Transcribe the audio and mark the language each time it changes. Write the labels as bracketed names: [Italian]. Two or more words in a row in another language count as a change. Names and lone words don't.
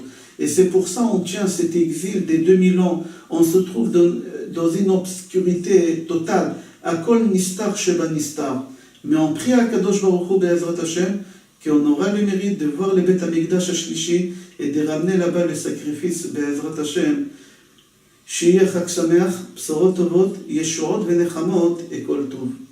[French] Et c'est pour ça qu'on tient cet exil des 2000 ans. On se trouve dans une obscurité totale. [Hebrew] הכל נסתר שבנסתר. [French] Mais on prie à [Hebrew] קדוש ברוך הוא בעזרת השם [French] qu'on aura le mérite de voir le [Hebrew] בית המקדש השלישי [French] et de ramener là-bas le sacrifice [Hebrew] בעזרת השם. שיהיה חג שמח, בשורות טובות, ישועות ונחמות, וכל טוב.